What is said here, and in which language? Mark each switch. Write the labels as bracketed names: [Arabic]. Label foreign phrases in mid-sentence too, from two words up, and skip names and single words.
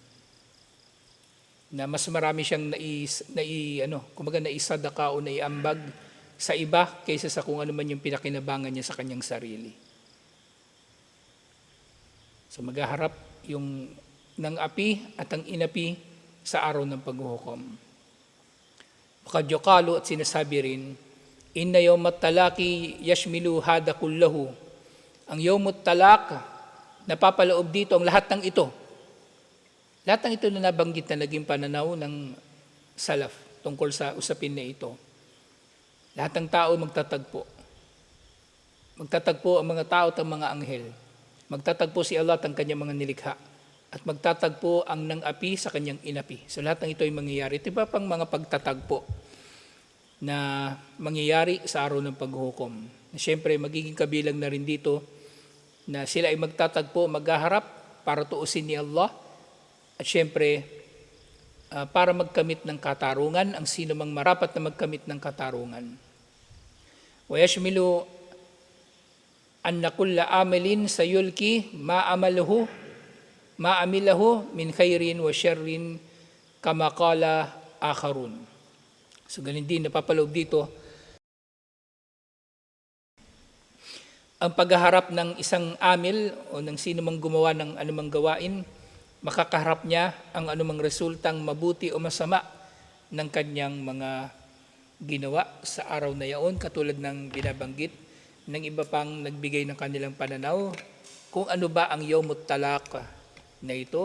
[Filipino] Na mas marami siyang naisadaka o naiambag sa iba kaysa sa kung ano man yung pinakinabangan niya sa kanyang sarili. So maghaharap yung ng api at ang inapi sa araw ng paghuhukom. [Arabic] وقد يقال, [Filipino] at sinasabi rin, [Arabic] إن يوم التلاقي يشمل هذا كله. [Filipino] Ang [Arabic] يوم التلاق, [Filipino] napapaloob dito ang lahat ng ito. Lahat ng ito na nabanggit na naging pananaw ng salaf tungkol sa usapin na ito. Lahat ng tao magtatagpo. Magtatagpo ang mga tao at ang mga anghel. Magtatagpo si Allah at ang kanyang mga nilikha. At magtatagpo ang nang api sa kanyang inapi. So lahat ng ito ay mangyayari. Ito ba pang mga pagtatagpo na mangyayari sa araw ng paghuhukom. Siyempre, magiging kabilang na rin dito na sila ay magtatagpo, maghaharap para tuusin ni Allah at siyempre, para magkamit ng katarungan ang sino mang marapat na magkamit ng katarungan. [Arabic] ويشمل أن كل عمل سيلقى عامله من خير وشر كما قال آخرون. [Filipino] So ganun din napapaloob dito ang paghaharap ng isang amil o ng sino mang gumawa ng anumang gawain, makakaharap niya ang anumang resultang mabuti o masama ng kanyang mga ginawa sa araw na yaon, katulad ng binabanggit ng iba pang nagbigay ng kanilang pananaw kung ano ba ang [Arabic] يوم التلاق [Filipino] na ito.